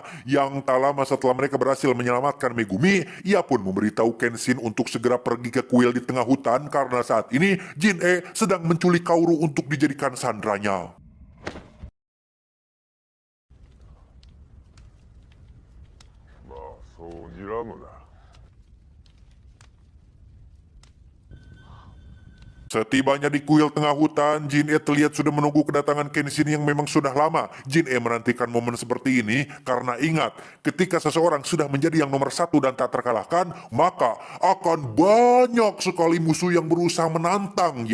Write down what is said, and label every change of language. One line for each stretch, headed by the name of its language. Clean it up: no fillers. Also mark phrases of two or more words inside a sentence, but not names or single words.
Indonesian: Yang tak lama setelah mereka berhasil menyelamatkan Megumi, ia pun memberitahu Kenshin untuk segera pergi ke kuil di tengah hutan karena saat ini Jin-e sedang menculik Kaoru untuk dijadikan sandranya.
Japanese: まあそう睨むな。
Indonesian: Setibanya di kuil tengah hutan, Jin-e terlihat sudah menunggu kedatangan Kenshin yang memang sudah lama. Jin-e menantikan momen seperti ini karena ingat, ketika seseorang sudah menjadi yang nomor satu dan tak terkalahkan, maka akan banyak sekali musuh yang berusaha menantang.